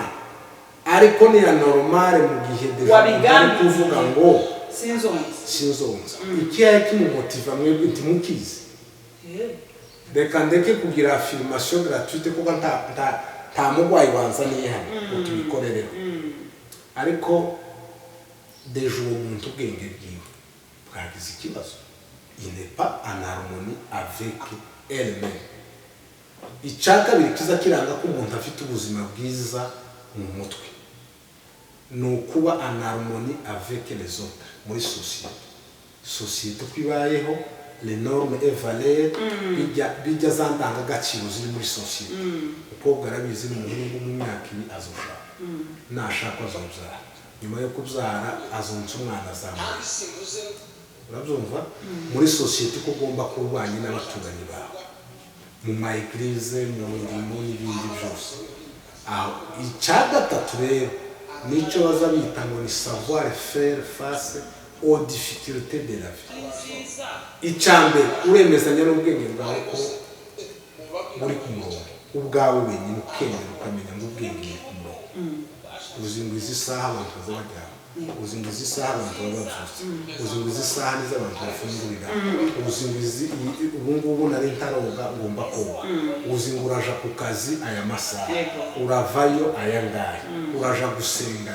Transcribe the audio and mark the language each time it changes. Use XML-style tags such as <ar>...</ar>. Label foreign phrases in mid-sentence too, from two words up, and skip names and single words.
<rn>ariko ni ya normal mu gihe deja kuvuga ngo sinzonza ikihe kimumotiva mwebwe ntimukizi. reka ndeke kugira</rn> <fr>affirmation gratuite</fr> <rn>kuko nta mugwayi wanzaniye hano ngo tubikorerero. ariko deja uwo muntu ubwenge bwiwe bwagize ikibazo.</rn> <fr>il n'est pas en harmonie avec elle-même.</fr> <rn>icya kabiri kiza kiranga ko umuntu afite ubuzima bwiza mu mutwe ni ukuba</rn> <fr>en harmonie avec les autres</fr> <rn>muri société uko ibayeho</rn> <fr>les normes et valeurs</fr> <rn>bijya za ndangagaciro ziri muri société. umukobwa arabizi n'umuhungu mu myaka ibiri azoshaka, nashaka azobyara, nyuma yo kubyara azonsa umwana azamuka. urabyumva muri société ko ugomba kurwanya n'abaturanyi bawe mu ma église mu mirimo n'ibindi byose. aho icya gatatu rero nicyo baza bita ngo ni</rn> <fr>savoir faire face aux difficultés de la vie.</fr> <rn>icya mbere uremezanya n'ubwenge bwawe ko buri ku murongo ubwawe wenyine ukemera ukamenya ngo ubwenge buri ku murongo. uzi ngo izi saha abantu baza baryama, uzi ngo izi saha abantu baba babyutse, uzi ngo izi saha nizo abantu bafungurira, uzi ngo ubu ngubu nari ntaroga ngomba koga, uzi ngo uraja ku kazi aya masaha, uravayo aya ngaya, uraja gusenga.</rn>